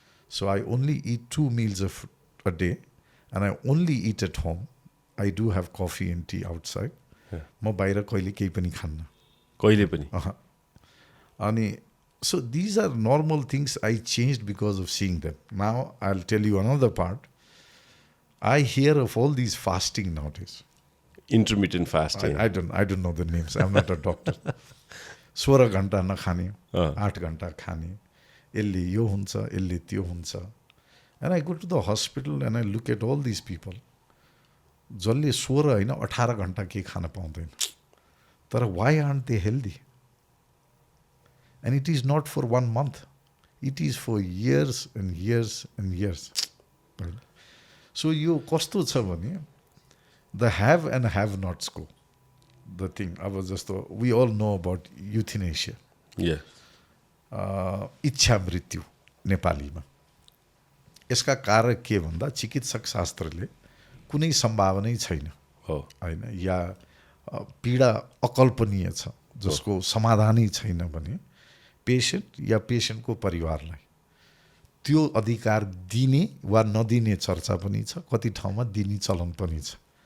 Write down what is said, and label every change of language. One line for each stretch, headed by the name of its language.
English: So I only eat 2 meals a day and I only eat at home. I do have coffee and tea outside.
Nepali: म बाहिर कहिले केही पनि खान्न, कहिले पनि। अनि
English: so these are normal things I changed because of seeing them. Now I'll tell you another part. I hear of all these fasting nowadays. Intermittent fasting. I don't know the names. I'm not a doctor.
Nepali: 16 घण्टा नखाने, 8 घण्टा खाने, यसले यो हुन्छ, यसले त्यो हुन्छ.
English: And I go to the hospital and I look at all these people.
Nepali: जसले 16 होइन 18 घण्टा केही खान पाउँदैन. तर
English: why aren't they healthy? And it is not for 1 month. It is for years and years and years. So
Nepali: यो कस्तो छ भने
English: the have and have nots को the thing.
Nepali: अब जस्तो
English: we all know about euthanasia. Yeah.
Nepali: इच्छा मृत्यु नेपालीमा. यसका कारक के भन्दा चिकित्सक शास्त्रले कुनै सम्भावनै छैन हैन, या पीडा अकल्पनीय छ जसको समाधानै छैन भने पेशेन्ट या पेशेन्टको परिवारलाई त्यो अधिकार दिने वा नदिने चर्चा पनि छ, कति ठाउँमा दिने चलन पनि छ.